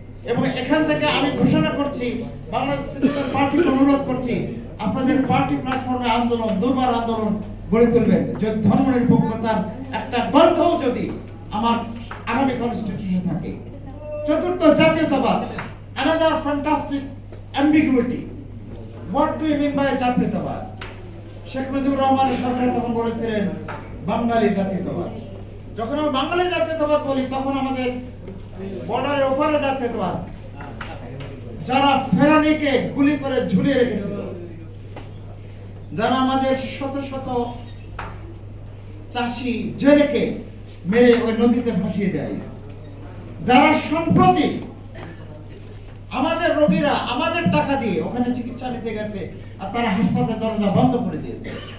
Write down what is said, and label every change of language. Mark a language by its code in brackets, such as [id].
[bn] এবং এখান থেকে আমি ঘোষণা করছি, বাংলাদেশ সেকুলার পার্টিকে অনুরোধ করছি, আপনাদের পার্টি প্ল্যাটফর্মে আন্দোলন, দুর্বার আন্দোলন গড়ে তুলবেন, যে ধর্ম নিরপেক্ষতার একটা গন্ধও যদি আমার আগামী কনস্টিটিউশন থাকে। চতুর্থ, জাতীয়তাবাদ, [en] another fantastic ambiguity. What do you mean by জাতীয়তাবাদ? [bn] শেখ মুজিবুর রহমানের সরকার তখন বলেছিলেন বাঙালি জাতীয়তাবাদ। যখন আমরা বাঙালি জাতীয়তাবাদ বলি, তখন আমাদের বর্ডারের ওপারে জাতীয়তাবাদ, যারা ফেরানিকে গুলি করে ঝুলিয়ে রেখেছিল, যারা আমাদের শত শত চাষি জেলেকে মেরে ওই নদীতে ভাসিয়ে দেয়, যারা সম্প্রতি আমাদের রোগীরা আমাদের টাকা দিয়ে ওখানে চিকিৎসা নিতে গেছে, আর তারা হাসপাতালের দরজা বন্ধ করে দিয়েছে।